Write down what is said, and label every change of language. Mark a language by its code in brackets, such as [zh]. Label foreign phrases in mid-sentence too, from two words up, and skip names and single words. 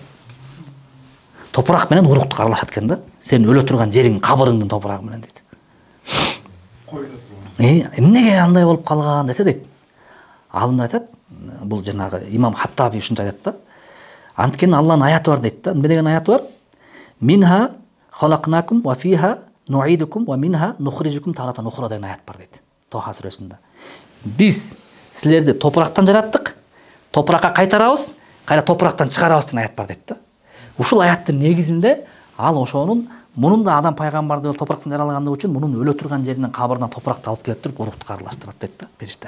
[ky] Топурак менен уруктук аралашат экен да. Сен өлө турган жериң, кабырыңдын топурагы менен дейт. Эмнеге андай болуп калган десе дейт. Алымдар айтат, бул жанагы имам Хаттаби ушунча айтат да. Анткени Алланын аяты бар дейт да. Эмне деген аяты бар? [ar] منها خلقناكم و فيها نعيدكم و منها نخرجكم تارة أخرى [ky] деген аят бар дейт. Тоха сүрөсүндө. Биз силерди топурактан жараттык, топуракка кайтарабыз, кайра топурактан чыгарабыз деген аят бар дейт да. Ушул аяттын негизинде ал ошонун мунун да адам пайгамбарды топурактан жаралгандыгы үчүн мунун өлө турган жеринен кабырынан топуракты алып келип туруп уруктук аралаштырат дейт да периште.